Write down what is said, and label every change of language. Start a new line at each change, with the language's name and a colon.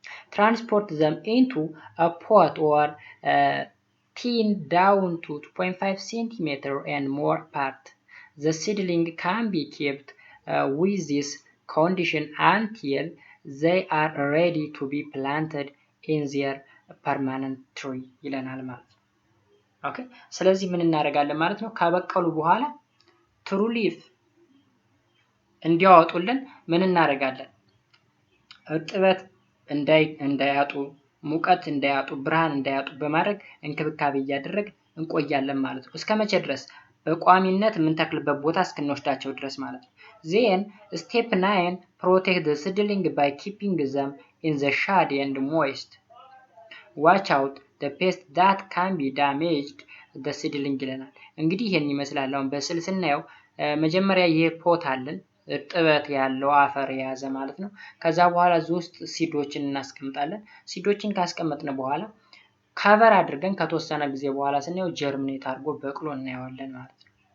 English: Transport them into a pot or thin down to 2.5 cm and more part. The seedling can be kept with this condition until they are ready to be planted in their permanent tree
Amharic: ይለናል ማለት ነው። ኦኬ ስለዚህ ምን እናደርጋለን ማለት ነው? ከበቀሉ በኋላ ትሩ ሊፍ እንዲያወጡልን ምን እናደርጋለን? እርጥበት እንዳያጡ፣ ሙቀት እንዳያጡ፣ ብርሃን እንዳያጡ በማድረግ እንክብካቤ እያደረግ እንቆያለን ማለት ነው። እስከ መቼ ድረስ? በቋሚነት የምንተክልበት ቦታ እስክንወስዳቸው ድረስ ማለት ነው።
English: then step 9 protect the seedling by keeping them in the shade and moist. watch out the pest that can be damaged the seedling
Amharic: ይለናል። እንግዲህ ይሄን ይመስላል። አሁን በስዕል ስናየው መጀመሪያ ይሄ ፖት አለን እርጥበት ያለው አፈር የያዘ ማለት ነው። ከዛ በኋላ እዚህ ውስጥ ሲዶችን እናስቀምጣለን። ሲዶችን ካስቀመጥን በኋላ ካቨር አድርገን ከተወሰነ ጊዜ በኋላ ስናየው ጀርሚኔት አድርጎ በቅሎ እናየዋለን ማለት ነው።